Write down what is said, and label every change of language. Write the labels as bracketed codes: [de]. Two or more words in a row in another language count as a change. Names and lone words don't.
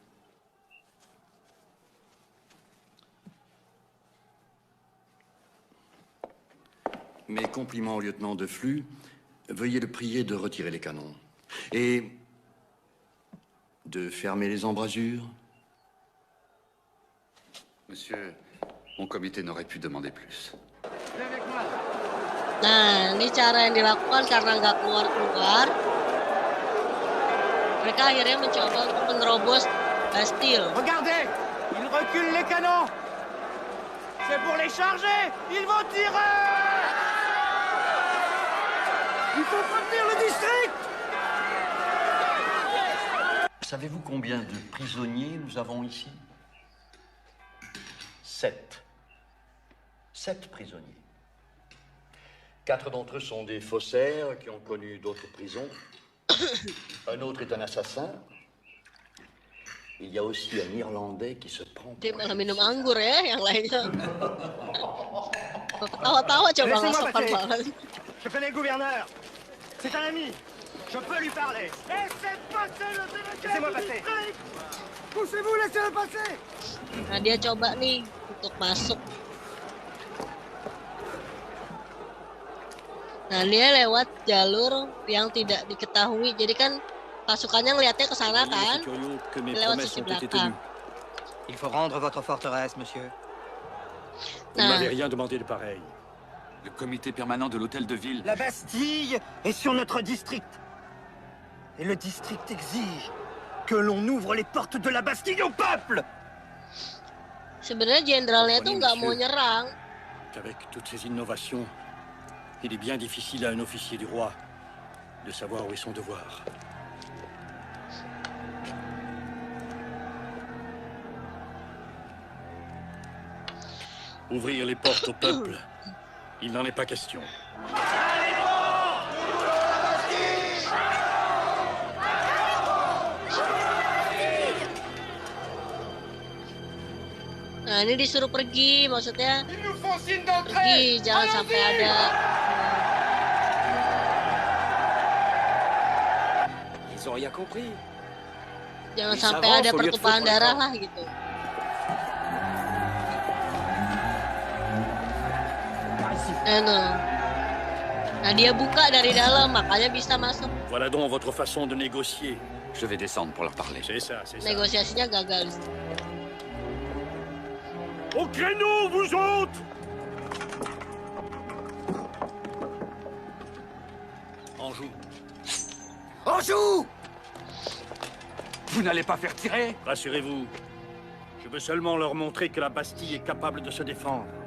[fr] Mes compliments au lieutenant de Flux. Veuillez le prier de retirer les canons. Et de fermer les embrasures. Monsieur, mon comité n'aurait pu demander plus. Viens avec moi. [id] Nah, ini cara yang dilakukan karena nggak keluar-keluar. Mereka akhirnya mencoba untuk menerobos Bastille. [fr] Regardez, ils reculent les canons. C'est pour les charger. Ils vont tirer. Il faut prévenir le district. Savez-vous combien de prisonniers nous avons ici? 7. 7 prisonniers. 4 d'entre eux sont des faussaires qui ont connu d'autres prisons. Un autre est un assassin. Il y a aussi un Irlandais qui se prend [id] Dia [fr] pour [id] malah [fr] un [id] minum [fr] suicide. [id] anggur ya, yang lainnya. Ketawa-tawa coba nggak [fr] Laissez-moi [id] sopan [fr] passer. [id] banget. [fr] Je connais le gouverneur. C'est un ami. Je peux lui parler. Laissez passer le délégué. Laissez-moi passer. Poussez-vous, laissez-le passer. [id] Nah, dia coba nih untuk masuk. Nah, dia lewat jalur yang tidak diketahui. Jadi kan pasukannya ngeliatnya ke sana kan, lewat sisi belakang. [fr] Il faut rendre votre forteresse, monsieur. Vous ne m'avez rien demandé de pareil. Le comité permanent de l'hôtel de ville. La Bastille est sur notre district. Et le district exige que l'on ouvre les portes de la Bastille au peuple. [id] Sebenarnya jenderalnya tuh nggak mau nyerang. [fr] Qu'avec toutes ces innovations, il est bien difficile à un officier du roi de savoir où est son devoir. Ouvrir les portes au peuple, il n'en est pas question. [id] Nah, ini disuruh pergi, maksudnya [fr] Ils nous font signe d'entrée. [id] pergi, jangan sampai ada. [fr] Ils ont rien compris. [id] Jangan [fr] Ils [id] sampai [fr] avancent [id] ada [fr] au lieu de [id] pertumpahan [fr] foutre le [id] darah [fr] camp. [id] lah gitu. Nah, dia buka dari dalam, makanya bisa masuk. [fr] Voilà donc votre façon de négocier. Je vais descendre pour leur parler. C'est ça, c'est ça. [id] Negosiasinya gagal. [fr] Au créneau, vous autres! Anjou. Anjou! Vous n'allez pas faire tirer? Rassurez-vous, je veux seulement leur montrer que la Bastille est capable de se défendre.